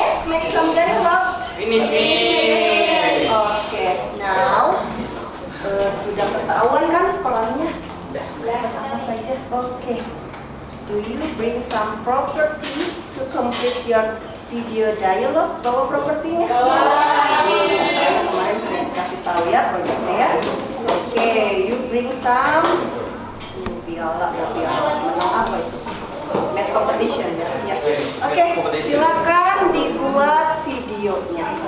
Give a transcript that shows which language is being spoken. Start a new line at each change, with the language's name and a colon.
English: Make some dialogue. Finish me.
Indonesian: Oke, now sudah ketahuan kan perannya? Apa saja? Oke.
English: Do you bring some property to complete your video dialogue?
Indonesian: Bawa propertinya? Saya kemarin sudah kasih tahu ya proyeknya ya.
English: Oke, you bring some piala,
Indonesian: menang apa itu?
English: Match competition ya. Ya.
Indonesian: Oke, silakan dibuat videonya.